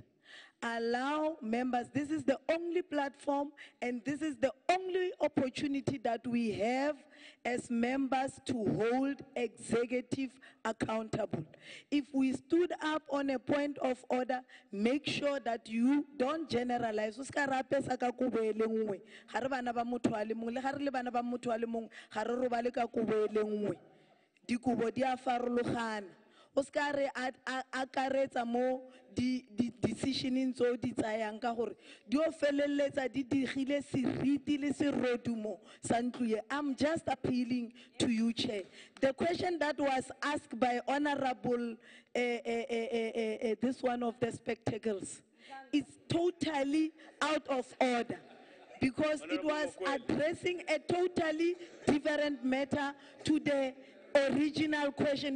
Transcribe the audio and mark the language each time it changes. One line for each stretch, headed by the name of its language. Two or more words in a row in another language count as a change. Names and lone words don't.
English: Allow members, this is the only platform and this is the only opportunity that we have as members to hold executive accountable. If we stood up on a point of order, make sure that you don't generalize.
Tswana: Dikubo di a farologana. Oskare akaretsa mo di decisioning tso di tsayang ka gore di o feleletsa di digile seriti le serodumo sa ntlo e.
English: I'm just appealing to you, Chair. The question that was asked by Honorable this one of the spectacles is totally out of order, because it was addressing a totally different matter to the original question.